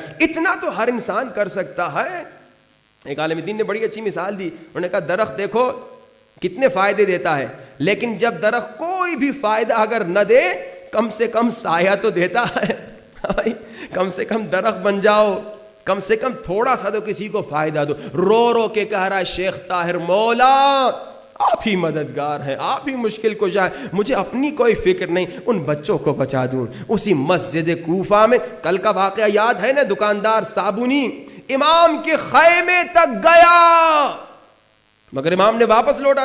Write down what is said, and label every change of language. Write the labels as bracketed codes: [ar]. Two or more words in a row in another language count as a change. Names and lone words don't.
[ur] اتنا تو ہر انسان کر سکتا ہے. ایک عالم دین نے بڑی اچھی مثال دی. انہوں نے کہا درخت دیکھو کتنے فائدے دیتا ہے، لیکن جب درخت کوئی بھی فائدہ اگر نہ دے کم سے کم سایہ تو دیتا ہے. کم سے کم درخت بن جاؤ، کم سے کم تھوڑا سا تو کسی کو فائدہ دو. رو رو کے کہہ رہا ہے شیخ طاہر، مولا آپ ہی مددگار ہیں، آپ ہی مشکل کو جائے، مجھے اپنی کوئی فکر نہیں، ان بچوں کو بچا دوں. اسی مسجد کوفہ میں کل کا واقعہ یاد ہے نا، دکاندار صابونی امام کے خیمے تک گیا، مگر امام نے واپس لوٹا